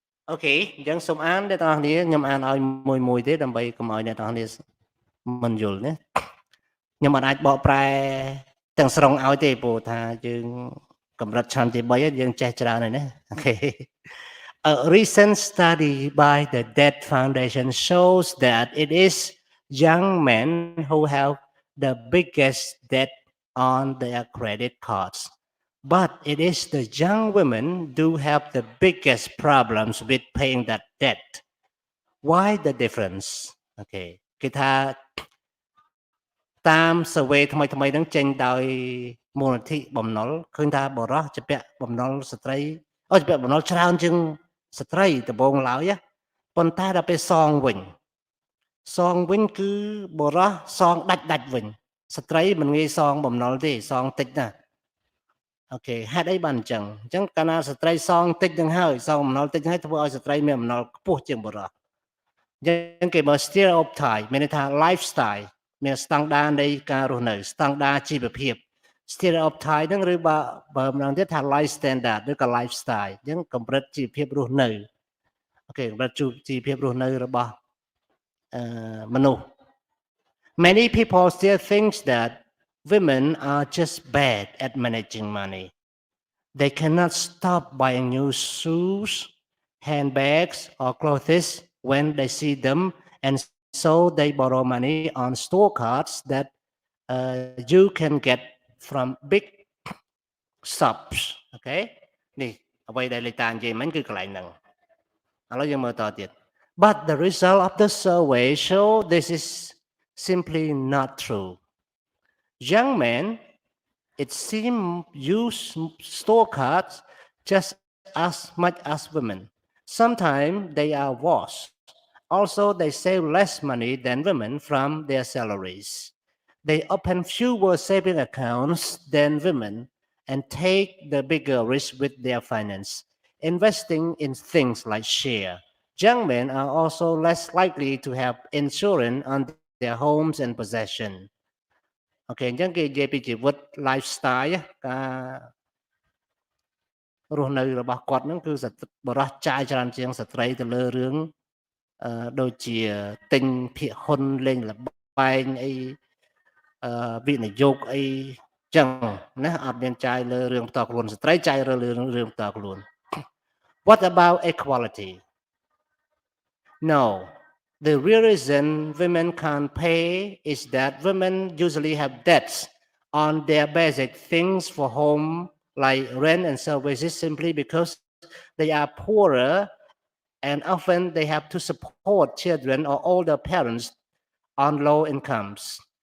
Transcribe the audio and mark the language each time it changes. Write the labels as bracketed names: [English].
[Khmer] អូខេអញ្ចឹងសូមអានអ្នកទាំងអស់គ្នាខ្ញុំអានឲ្យមួយទេដើម្បីកុំឲ្យអ្នកទាំងអស់គ្នាមិនយល់ណាខ្ញុំអាចបកប្រែទាំងស្រុងឲ្យទេព្រោះថាយើងកម្រិតឆន្ទទី3យើងចេះច្រើនហើយណាអូខេ [English] A recent study by the Debt Foundation shows that it is young men who have the biggest debt on their credit cards. But it is the young women who have the biggest problems with paying that debt. Why the difference? Okay. [Khmer] គេថាតាម survey ថ្មីហ្នឹងចេញដោយមូលនិធិបំណុលឃើញថាបុរសជាពាក់បំណុលស្ត្រីជាពាក់បំណុលច្រើនជាងស្ត្រីដំបូងឡើយប៉ុន្តែដល់ពេលសងវិញគឺបុរសសងដាច់វិញស្ត្រីមិនងាយសងបំណុលទេសងតិចណា អូខេហេតុអីបានអញ្ចឹងកាលណាស្ត្រីសងតិចនឹងហើយសងបំណុលតិចហើយធ្វើឲ្យស្ត្រីមានបំណុលខ្ពស់ជាងបុរស អញ្ចឹងគេមើល stereotype មានន័យថា lifestyle មានស្តង់ដារនៃការរស់នៅស្តង់ដារជីវភាព stereotype ហ្នឹងឬបើម្ដងទៀតថា life standard ឬក៏ lifestyle អញ្ចឹងកម្រិតជីវភាពរស់នៅអូខេកម្រិតជីវភាពរស់នៅរបស់មនុស្ស [English] Many people still think that women are just bad at managing money. They cannot stop buying new shoes, handbags, or clothes when they see them, and so they borrow money on store cards that you can get from big shops. Okay? [Khmer] នេះអ្វីដែលលេខតានិយាយមិញគឺកន្លែងហ្នឹងឥឡូវយើងមើលតទៀត [English] But the result of the survey show this is simply not true. Young men, it seems, use store cards just as much as women. Sometimes they are worse. Also, they save less money than women from their salaries. They open fewer saving accounts than women and take the bigger risk with their finance, investing in things like share. Young men are also less likely to have insurance on their homes and possession. [Khmer] អូខេអញ្ចឹងគេនិយាយពីជីវិត lifestyle ការរស់នៅរបស់គាត់ហ្នឹងគឺបរិះចាយច្រើនជាងស្ត្រីទៅលើរឿងដូចជាទិញភាគហ៊ុនលេងល្បែងអីវិនិយោគអីចឹងណាអត់មានចាយលើរឿងផ្ទាល់ខ្លួនស្ត្រីចាយលើរឿងផ្ទាល់ខ្លួន [English] What about equality? No. The real reason women can't pay is that women usually have debts on their basic things for home, like rent and services, simply because they are poorer and often they have to support children or older parents on low incomes.